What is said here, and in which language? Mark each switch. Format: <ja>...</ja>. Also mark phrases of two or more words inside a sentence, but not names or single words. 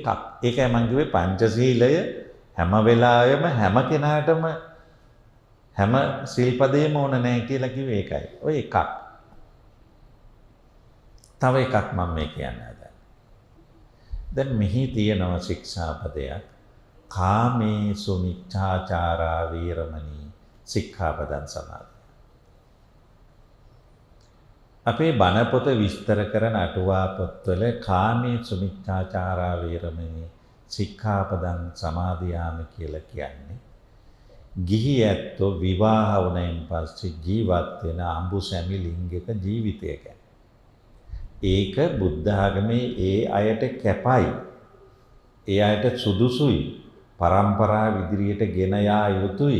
<si>ඒකයි මම කිව්වේ පංචශීලය හැම වෙලාවෙම හැම කෙනාටම හැම සිල්පදේම ඕන නැහැ කියලා කිව්වේ ඒකයි. ඔය එකක්. තව එකක් මම මේ කියන්න හදන්නේ. දැන් මෙහි තියෙනවා ශික්ෂාපදයක්.</si> <pi>කාමේසු මිච්ඡාචාරා වීරමණී සික්ඛාපදං සමාදි.</pi> <si>අපේ බණ පොත විස්තර කරන අටුවා පොත්වල</si> <pi>කාමේසු මිච්ඡාචාරා වීරමණී සික්ඛාපදං සමාදියාමි</pi> <si>කියලා කියන්නේ ගිහි ඇත්තෝ විවාහ වුණයින් පස්සේ ජීවත් වෙන අඹු සැමි ලිංගික ජීවිතය ගැන. ඒක බුද්ධ ආගමේ ඒ අයට කැපයි. ඒ අයට සුදුසුයි. පරම්පරාව ඉදිරියට ගෙන යා යුතුයි.</si>